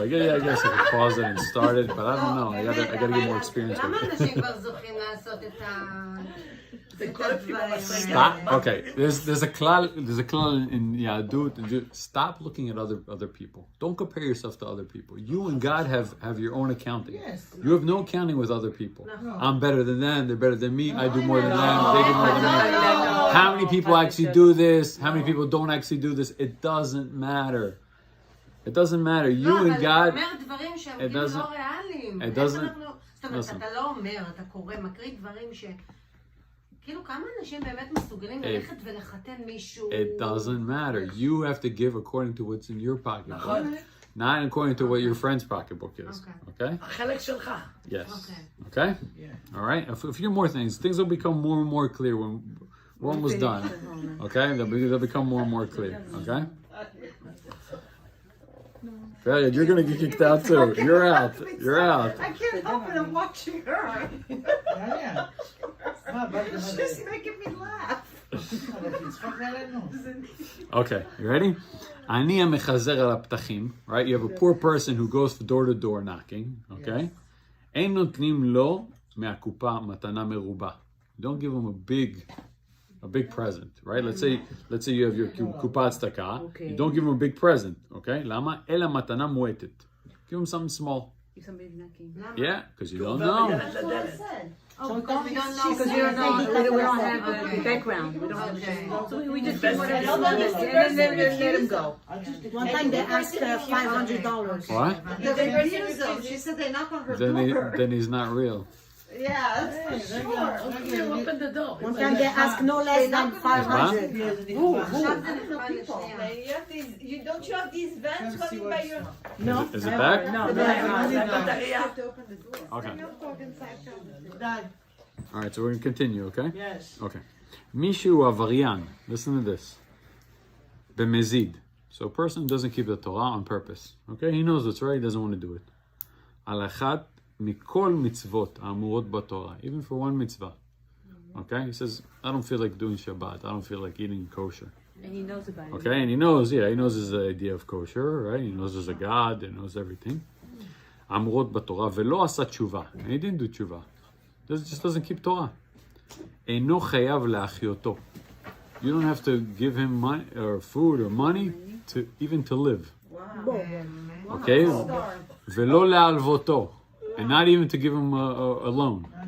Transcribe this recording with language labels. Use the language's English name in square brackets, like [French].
[English] I guess I could pause it and start it, but I don't know. I gotta get more experience [Hebrew] למה [English] with it. [Hebrew] אנשים כבר זוכים לעשות את ה... זה כל הכיוון [English] Stop. Okay, there's a klal in Yahadut. Stop looking at other people. Don't compare yourself to other people. You and God have your own accounting. Yes. You have no accounting with other people. I'm better than them. They're better than me. I do more than them. They do more than me. How many people actually do this? How many people don't actually do this? It doesn't matter. It doesn't matter. You and God. [Hebrew] אתה אומר דברים שהם [English] It [Hebrew] כאילו [English] doesn't- [Hebrew] לא ריאליים. [English] it [Hebrew] איך [English] doesn't- [Hebrew] אנחנו- זאת אומרת, [English] listen. [Hebrew] אתה לא אומר, אתה קורא, מקריא דברים ש... כאילו, כמה אנשים באמת מסוגלים ללכת ולחתן מישהו... [English] It doesn't matter. You have to give according to what's in your pocketbook, [Hebrew] נכון. [English] not according to what your friend's pocketbook is. Okay? [Hebrew] החלק שלך. [English] Yes. Okay. Okay? Yeah. All right? A few more things. Things will become more and more clear when we're almost done. Okay? They'll become more and more clear. Okay? Right, you're gonna get kicked out too. You're out. You're out. I can't help it, I'm watching her. [Hebrew] יאללה. מה, באת לך... [English] She's making me laugh. [Hebrew] תצחוק עלינו. [English] Okay, you ready? [Hebrew] אני המחזר על הפתחים, right? [English] You have a poor person who goes door to door knocking, okay? [Hebrew] אין נותנים לו מהקופה מתנה מרובה. [English] Don't give him a big present, right? Let's say you have your קופת צדקה. You don't give him a big present, okay? [Hebrew] למה? אלא מתנה מועטת. [English] Give him something small. If somebody's knocking. Yeah, because you don't know. [Hebrew] בדלת לדלת. [English] Oh, because we don't know. Because we don't know, we don't have a background. We don't have Okay. so we just give whatever and then let him go. One time they asked $500. What? The refusal. She said they knock on her door. Then he's not real. Yeah, that's for sure. You open the door. One time they asked no less than 500. [Hebrew] עכשיו זה נחמד לשנייה. [English] You have these, don't you have these vans coming by your... No. Is it back? No. [Hebrew] בטריה. [English] Okay. [Hebrew] די. [English] All right, so we're gonna continue, okay? Yes. Okay. [Hebrew] מישהו עבריין, [English] listen to this. [Hebrew] במזיד. [English] So a person doesn't keep the Torah on purpose. Okay? He knows it's right, he doesn't want to do it. [Hebrew] על אחת מכל מצוות האמורות בתורה, [English] even for one mitzvah. Okay? He says, I don't feel like doing Shabbat. I don't feel like eating kosher. And he knows about it. Okay? And he knows his idea of kosher, right? He knows there's a God, he knows everything. [Hebrew] אמורות בתורה, ולא עשה תשובה. [English] And he didn't do tshuva. He just doesn't keep Torah. [Hebrew] אינו חייב להחיותו. [English] You don't have to give him money or food or money to even to live. Okay? [Hebrew] ולא להלוותו. [English] And not even to give him a loan.